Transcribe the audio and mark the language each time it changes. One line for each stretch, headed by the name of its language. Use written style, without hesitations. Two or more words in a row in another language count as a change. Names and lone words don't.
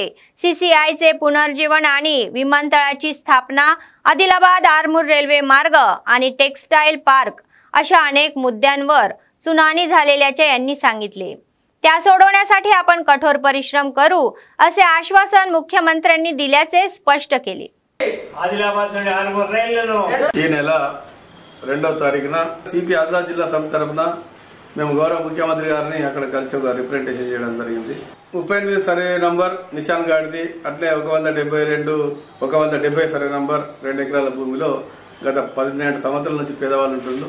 Marathi: सीसीआयचे पुनर्जीवन आणि विमानतळाची स्थापना, आदिलाबाद आरमूर रेल्वे मार्ग आणि टेक्सटाईल पार्क अशा अनेक मुद्द्यांवर सुनावणी झालेल्याचे यांनी सांगितले. त्या सोडवण्यासाठी आपण कठोर परिश्रम करू असे आश्वासन मुख्यमंत्र्यांनी दिल्याचे स्पष्ट केले.
Telugu: ఆదిలాబాద్ నుండి ఆర్మూర్ రైళ్లను ఈ నెల 2వ తారీఖున సిపి ఆదిలాబాద్ జిల్లా సమితి తరఫున మేము గౌరవ ముఖ్యమంత్రి గారిని అక్కడ కలిసి ఒక రిప్రజెంటేషన్ చేయడం జరిగింది. 38
English: survey number
Telugu: నిషాన్ గాడిది, అట్లే 172 170
English: survey number
Telugu: 2 ఎకరాల భూమిలో గత 12 సంవత్సరాల నుంచి పేదవాళ్ళు ఉంటుండ్రు.